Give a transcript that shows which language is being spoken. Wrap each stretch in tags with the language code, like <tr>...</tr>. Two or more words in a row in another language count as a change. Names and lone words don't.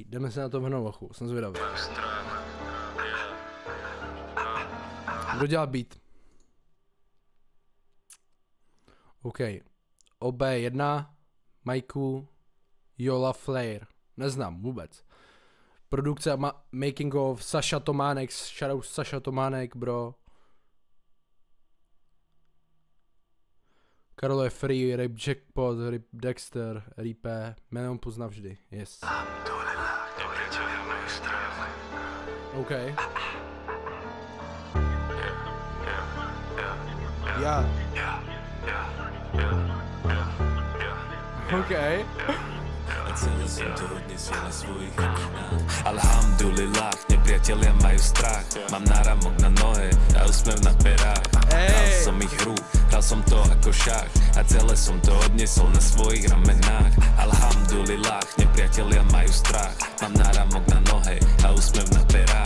<cs>Jdeme se na to hnout ochu, jsem zvědavý. Budu dělat beat. OK. OB1, Majku, Jola Flair. Neznám vůbec. Produkce</cs> <en>making of</en> <cs>Saša Tománek, shoutout Saša Tománek, bro. Karlo je free, Rip Jackpot, Rip Dexter, Ripe, jméno pozná vždy,</cs> <en>yes. OK. Yeah. OK.</en> <sk>Alhamdulillah, nepriatelia majú strach. Mám náramok na nohe a úsmev na perách. Hral som ich hru, hral som to ako šach a celé som to odnesol na svojich ramenách. Alhamdulillah, nepriatelia majú strach. Mám náramok na nohe a úsmev na perách.</sk>